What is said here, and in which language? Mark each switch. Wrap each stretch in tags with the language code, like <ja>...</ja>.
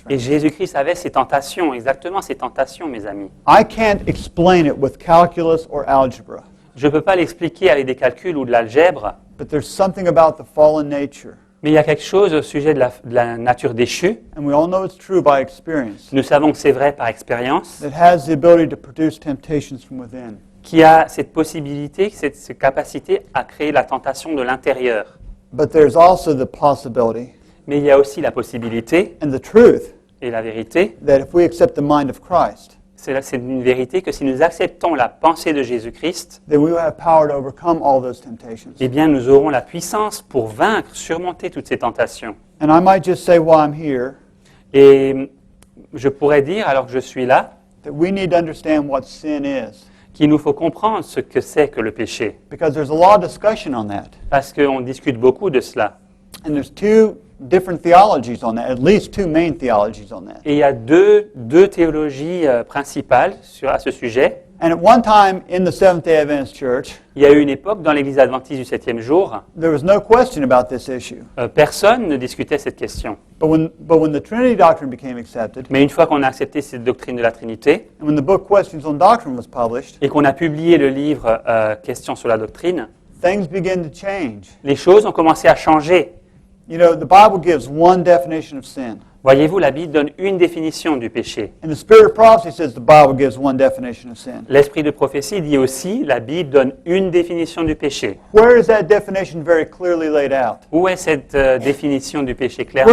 <fr>Et Jésus-Christ avait ces tentations, exactement ces tentations, mes amis.</fr> <en>I can't explain it with calculus or algebra,</en> <fr>Je ne peux pas l'expliquer avec des calculs ou de l'algèbre,</fr> <en>but there's something about the fallen nature,</en> <fr>mais il y a quelque chose au sujet de la nature déchue.</fr> <en>and we all know it's true by experience,</en> <fr>Nous savons que c'est vrai par expérience,</fr> <en>that has the ability to produce temptations from within.</en> <fr>qui a cette possibilité, cette capacité à créer la tentation de l'intérieur.</fr> <en>But there's also the possibility</en> <fr>Mais il y a aussi la possibilité</fr> <en>and the truth</en> <fr>et la vérité,</fr> <en>that if we accept the mind of Christ,</en> <fr>c'est une vérité que si nous acceptons la pensée de Jésus-Christ,</fr> <en>then we will have power to overcome all those temptations.</en> <fr>eh bien nous aurons la puissance pour vaincre, surmonter toutes ces tentations.</fr> <en>And I might just say while I'm here</en> <fr>Et je pourrais dire, alors que je suis là,</fr> <en>that we need to understand what sin is,</en> <fr>qu'il nous faut comprendre ce que c'est que le péché.</fr> <en>because there's a lot of discussion on that.</en> <fr>Parce qu'on discute beaucoup de cela.</fr> <en>And there's two different theologies on that, at least two main theologies on that.</en> <fr>Et il y a deux théologies principales à ce sujet.</fr> <en>And at one time in the Seventh-day Adventist Church,</en> <fr>Il y a eu une époque dans l'Église adventiste du 7e jour,</fr> <en>there was no question about this issue.</en> <fr>personne ne discutait cette question.</fr> <en>But when the Trinity doctrine became accepted,</en> <fr>Mais une fois qu'on a accepté cette doctrine de la Trinité,</fr> <en>and when the book Questions on Doctrine was published,</en> <fr>et qu'on a publié le livre Questions sur la doctrine,</fr> <en>things began to change.</en> <fr>les choses ont commencé à changer.</fr> <en>You know, the Bible gives one definition of sin.</en> <fr>Voyez-vous, la Bible donne une définition du péché.</fr> <en>And the Spirit of Prophecy says the Bible gives one definition of sin.</en> <fr>L'esprit de prophétie dit aussi, la Bible donne une définition du péché.</fr> <en>Where is that definition very clearly laid out?</en> <fr>Où est cette définition du péché clairement</fr>